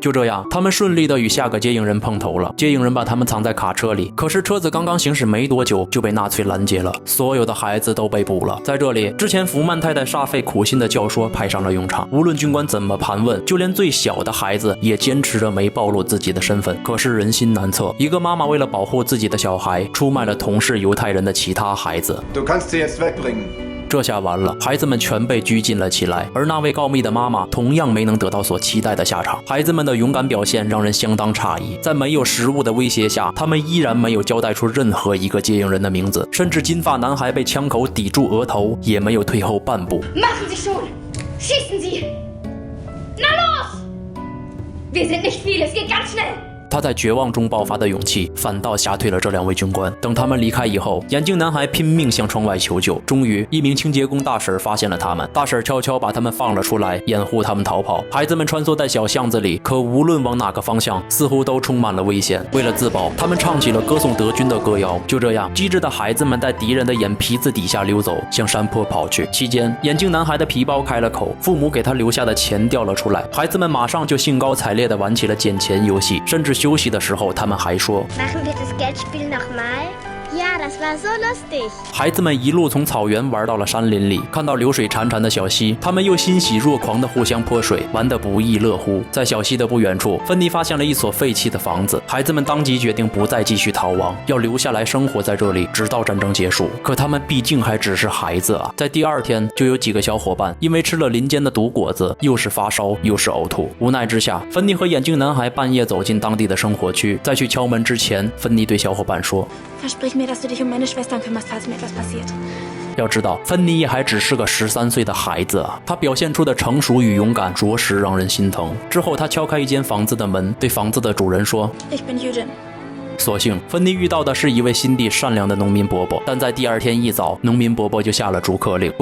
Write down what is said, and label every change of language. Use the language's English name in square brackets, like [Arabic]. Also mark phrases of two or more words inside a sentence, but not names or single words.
[Chinese] 就这样，他们顺利的与下个接应人碰头了。接应人把他们藏在卡车里，可是车子刚刚行驶没多久就被纳粹拦截了，所有的孩子都被捕了。在这里，之前福曼太太煞费苦心的教唆派上了用场。无论军官怎么盘问，就连最小的孩子也坚持着没暴露自己的身份。可是人心难测，一个妈妈为了保护自己的小孩，出卖了同是犹太人的其他孩子。 [German] Du kannst sie jetzt wegbringen. [Chinese] 这下完了，孩子们全被拘禁了起来，而那位告密的妈妈同样没能得到所期待的下场。孩子们的勇敢表现让人相当诧异，在没有食物的威胁下，他们依然没有交代出任何一个接应人的名字，甚至金发男孩被枪口抵住额头，也没有退后半步。 [German] Machen Sie schon! Schießen Sie! Na los! Wir sind nicht viele, es geht ganz schnell! [Chinese] 他在绝望中爆发的勇气，反倒吓退了这2位军官。等他们离开以后，眼镜男孩拼命向窗外求救。终于，一名清洁工大婶发现了他们，大婶悄悄把他们放了出来，掩护他们逃跑。孩子们穿梭在小巷子里，可无论往哪个方向，似乎都充满了危险。为了自保，他们唱起了歌颂德军的歌谣。就这样，机智的孩子们在敌人的眼皮子底下溜走，向山坡跑去。期间，眼镜男孩的皮包开了口，父母给他留下的钱掉了出来。孩子们马上就兴高采烈地玩起了捡钱游戏，甚至休息的时候，他们还说 [German] Machen wir das Geldspiel nochmal? Ja, das war so lustig. [Chinese] 孩子们一路从草原玩到了山林里，看到流水潺潺的小溪，他们又欣喜若狂地互相泼水，玩得不亦乐乎。在小溪的不远处，芬妮发现了一所废弃的房子，孩子们当即决定不再继续逃亡，要留下来生活在这里，直到战争结束。可他们毕竟还只是孩子啊！在第2天，就有几个小伙伴因为吃了林间的毒果子，又是发烧又是呕吐。无奈之下，芬妮和眼镜男孩半夜走进当地的生活区，在去敲门之前，芬妮对小伙伴说 [German] Versprich mir, dass du dich meine Schwestern kümmerst, falls mir etwas passiert. [Chinese] 要知道，芬妮也还只是个13岁的孩子啊，她表现出的成熟与勇敢，着实让人心疼。之后，她敲开一间房子的门，对房子的主人说 [German] Ich bin Jüdin. [Chinese] 所幸，芬妮遇到的是一位心地善良的农民伯伯，但在第2天一早，农民伯伯就下了逐客令。